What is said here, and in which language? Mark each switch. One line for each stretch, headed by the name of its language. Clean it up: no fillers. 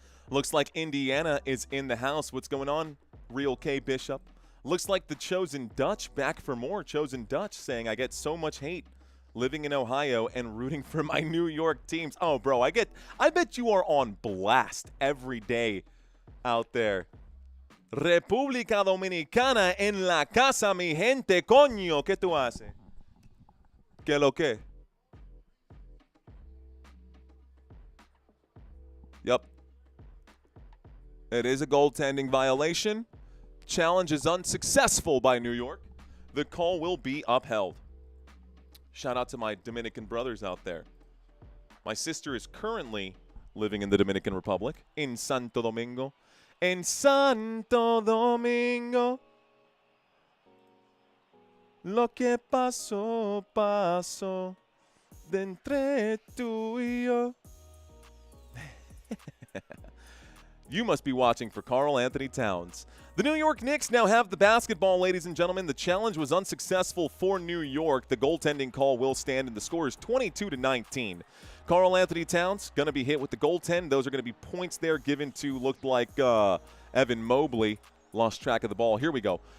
English: Looks like Indiana is in the house. What's going on, Real K Bishop? Looks like the Chosen Dutch back for more. Chosen Dutch saying, I get so much hate living in Ohio and rooting for my New York teams. Oh, bro, I bet you are on blast every day out there.
Spanish: República Dominicana en la casa, mi gente, coño. ¿Qué tú haces? ¿Qué lo que?
English: Yep. It is a goaltending violation. Challenge is unsuccessful by New York. The call will be upheld. Shout out to my Dominican brothers out there. My sister is currently living in the Dominican Republic, in Santo Domingo.
Spanish: En Santo Domingo, lo que pasó, pasó, de entre tú y yo.
English: You must be watching for Karl Anthony Towns. The New York Knicks now have the basketball, ladies and gentlemen. The challenge was unsuccessful for New York. The goaltending call will stand, and the score is 22-19. Karl Anthony Towns going to be hit with the goaltend. Those are going to be points there given to, looked like Evan Mobley. Lost track of the ball. Here we go.